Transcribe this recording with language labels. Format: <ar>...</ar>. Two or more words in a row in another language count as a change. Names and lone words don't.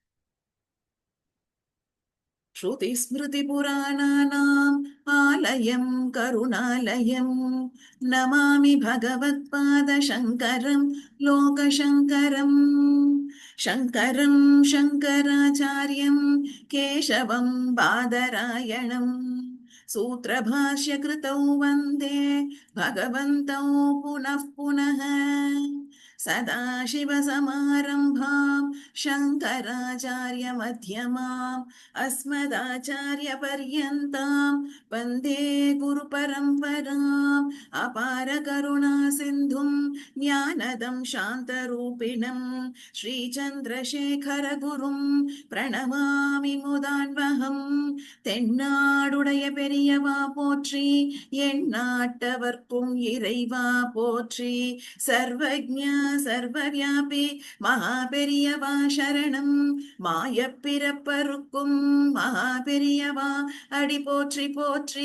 <sa>श्रुति स्मृति पुराणानाम् आलयम् करुणालयम् नमामि भगवत्पाद शङ्करम् लोकशङ्करम्. शङ्करम् शङ्कराचार्यम् केशवम् बादरायणम् सूत्रभाष्य कृतौ वन्दे भगवन्तौ पुनः पुनः. सदाशिवसमारम्भाम् शङ्कराचार्यमध्यमाम् अस्मदाचार्यपर्यन्ताम् वन्दे गुरुपरम्पराम्. अपारकरुणासिन्धुम् ज्ञानदं शान्तरूपिणम् श्रीचन्द्रशेखरगुरुम् प्रणमामि मुदान्वहम्.</sa> <ta>தென்னாடுடைய பெரியவா போற்றி, எந்நாட்டவர்க்கும் இறைவா போற்றி,</ta> <sa>सर्वज्ञ सर्वव्यापि</sa> <ta>மகா பெரியவா சரணம். மாயப் பிறப்பருக்கும் மகா பெரியவா அடி போற்றி போற்றி.</ta>